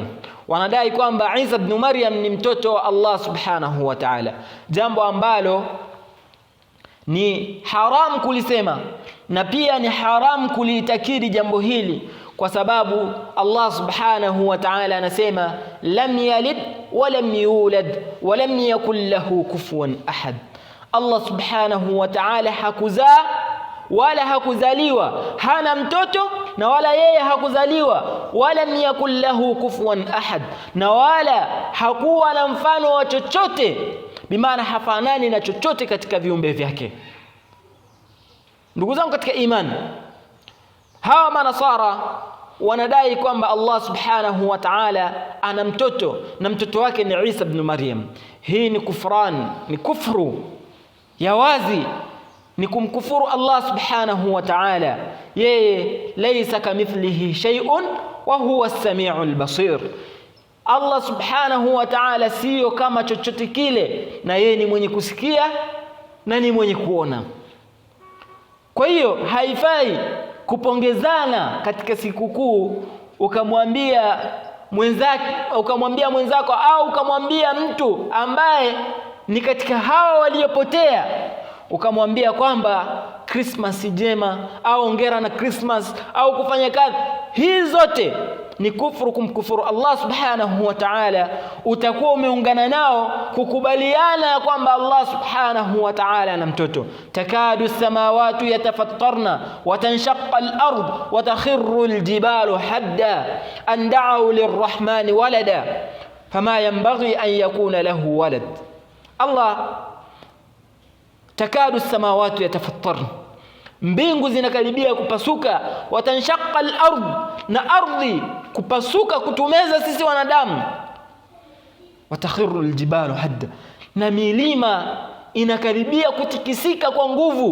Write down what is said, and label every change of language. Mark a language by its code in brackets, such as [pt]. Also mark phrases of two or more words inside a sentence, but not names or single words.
[sw] Wanadai kwamba Isa ibn Maryam ni mtoto wa Allah [ar] سبحانه وتعالى, [sw] jambo ambalo ni haram kulisema na pia ni haram kulitakiri jambo hili, kwa sababu Allah [ar] سبحانه وتعالى [sw] anasema [ar] لم يلد ولم يولد ولم يكن له كفوا أحد. [sw] Allah [ar] سبحانه وتعالى [sw] hakuzaa wala hakuzaliwa, hana mtoto na wala yeye hakuzaliwa, wala [ar] يكن له كفوا أحد, [sw] na wala hakuwa na mfano wa chochote, bimaana hafanani na chochote katika viumbe vyake. Ndugu zangu katika imani, hawa manasara wanadai kwamba Allah [ar] سبحانه وتعالى [sw] ana mtoto na mtoto wake ni Isa ibn Maryam. Hii ni kufran, ni kufru ya wazi, ni kumkufuru Allah [ar] سبحانه وتعالى. Yeye ليس كمثله شيء وهو السميع البصير. [sw] Allah [ar] سبحانه وتعالى [sw] sio kama chochote kile, na yeye ni mwenye kusikia na ni mwenye kuona. Kwa hiyo haifai kupongezana katika sikukuu ukamwambia mwenzako au ukamwambia mtu ambaye ni katika hawa waliopotea, ukamwambia kwamba Christmas njema au hongera na Christmas au kufanya kazi. Hizi zote ni kufuru, kumkufuru Allah [ar] سبحانه وتعالى. [sw] Utakuwa umeungana nao kukubaliana kwamba Allah [ar] سبحانه وتعالى [sw] ana mtoto. [ar] تكاد السماوات يتفطرن وتنشق الأرض وتخر الجبال هدا أن دعوا للرحمن ولدا فما ينبغي أن يكون له ولد. [sw] Allah, [ar] تكاد السماوات يتفطرن, [sw] mbingu zinakaribia kupasuka, [ar] وتنشق الأرض, [sw] na ardhi kupasuka kutumeza sisi wanadamu, [ar] وتخر الجبال هدا, [sw] na milima inakaribia kutikisika kwa nguvu.